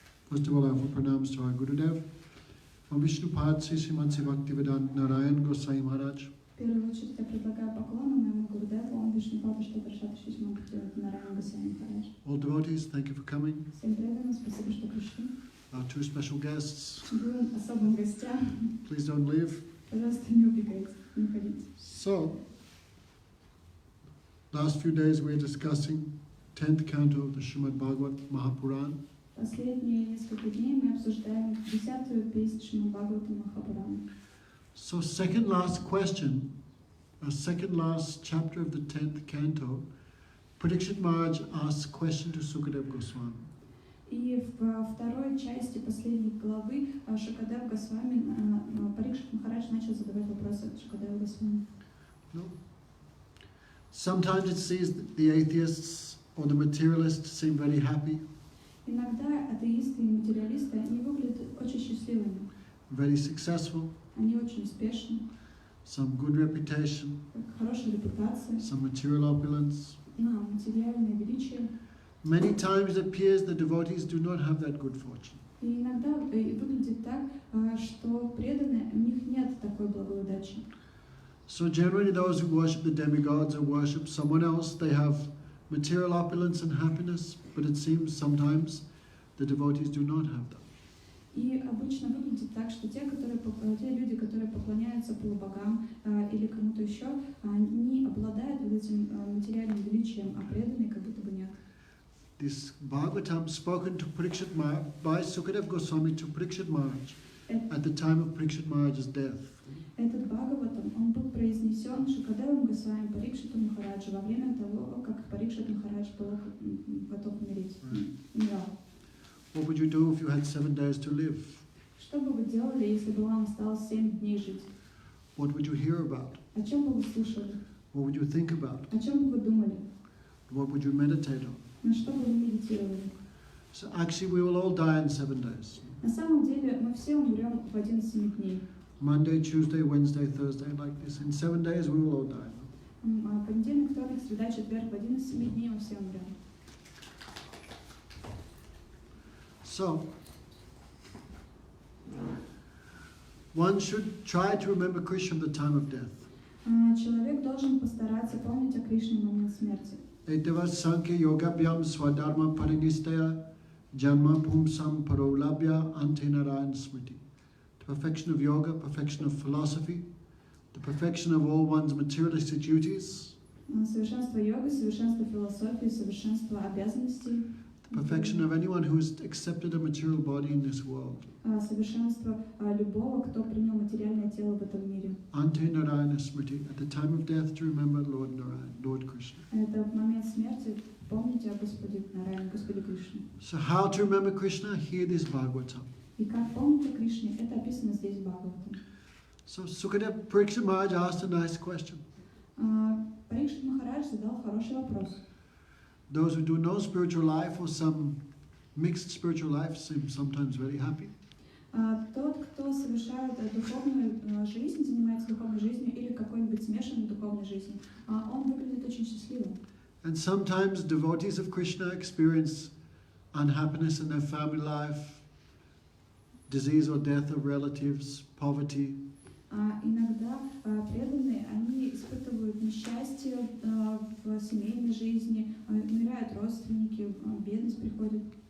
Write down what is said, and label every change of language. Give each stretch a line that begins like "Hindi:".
English: First of all, I offer pranams to our Gurudev, from Vishnupad Sri Srimad Bhagavatam Narayana Goswami Maharaj.
Russian: В первую очередь я предлагаю поклоны моему Гурудеву, он Вишнупаду, что Паршат Шримад Бхагаватам Нараяна Госвами Маharaj.
English: All devotees, thank you for coming.
Russian: Всем преданным, спасибо, что пришли.
English: Our two special guests,
Russian: Двум особым гостям,
English: please don't leave.
Russian: пожалуйста, не убегайте, не уходите.
English: So, last few days we're discussing 10th canto of the Srimad Bhagavatam Mahapuran.
Russian: Последние несколько дней мы обсуждаем 10-ю песнь Шримад Бхагаватам Махапурана.
English: So second last question, second last chapter of the 10th canto, Pariksit Maharaj asks a question to Sukadeva Gosvami.
Russian: И во второй части последней главы Сукадева Госвами, Парикшит Махарадж начал задавать вопросы Сукадеву Госвами.
English: No? Sometimes it sees the atheists or the materialists seem very happy,
Russian: Иногда атеисты и материалисты, они выглядят очень счастливыми,
English: very successful,
Russian: они очень успешны,
English: some good reputation,
Russian: хорошая репутация,
English: some material opulence.
Russian: материальное величие.
English: Many times it appears the devotees do not have that good fortune.
Russian: И иногда выглядит так, что преданные, у них нет такой благой удачи.
English: So generally those who worship the demigods or worship someone else, they have material opulence and happiness, but it seems sometimes the devotees do not have that.
Russian: И обычно выглядит так, что те люди, которые поклоняются полубогам или кому-то еще, они обладают вот этим материальным величием, а преданные как будто бы нет.
English: This Bhagavatam spoken to Pariksit Maharaj by Sukadeva Goswami to Pariksit Maharaj at the time of Pariksit Maharaj's death.
Russian: Этот Бхагаватам, он был произнесен Сукадевом Госвами Парикшиту Махараджу во время того, как Парикшит Махарадж был готов умереть.
English: What would you do if you had 7 days to live?
Russian: Что бы вы делали, если бы вам осталось 7 дней жить?
English: What would you hear about?
Russian: О чем бы вы слушали?
English: What would you think about?
Russian: О чем бы вы думали?
English: What would you meditate on?
Russian: На что бы вы медитировали?
English: So actually we will all die in 7 days.
Russian: На самом деле мы все умрем в один из 7 дней.
English: Monday, Tuesday, Wednesday, Thursday, like this. In 7 days we will all die.
Russian: Понедельник, вторник, среда, четверг, в один из 7 дней мы все умрем.
English: So, one should try to remember Krishna at the time of death.
Russian: Человек должен постараться помнить о Кришне в момент смерти.
Sanskrit: Etava Sankhya Yogabhyam Swadharma Parinistaya Janma Pumsam Parolabhya Antenarayan Smriti.
English: The perfection of yoga, perfection of philosophy, the perfection of all one's materialistic duties,
Russian: Совершенство йоги, совершенство философии, совершенство обязанностей.
English: the perfection of anyone who has accepted a material body in this world.
Russian: Совершенство любого, кто принял материальное тело в этом мире.
Sanskrit: Antenarayana Smriti,
English: at the time of death to remember Lord Narayana, Lord Krishna.
Russian: Это в момент смерти помните о Господе Нараяне, Господе Кришне.
English: So how to remember Krishna? Hear this Bhagavatam.
Russian: И как помните о Кришне, это описано здесь в Бхагаватам.
English: So Sukadeva Pariksit Maharaj asked a nice question.
Russian: Парикшит Махарадж задал хороший вопрос.
English: Those who do no spiritual life or some mixed spiritual life seem sometimes very happy.
Russian: Тот, кто совершает духовную жизнь, занимается духовной жизнью или какой-нибудь смешанной духовной жизнью, он выглядит очень счастливым.
English: And sometimes devotees of Krishna experience unhappiness in their family life, disease or death of relatives, poverty.
Russian: Иногда преданные, они испытывают несчастье в семейной жизни, умирают родственники, бедность приходит.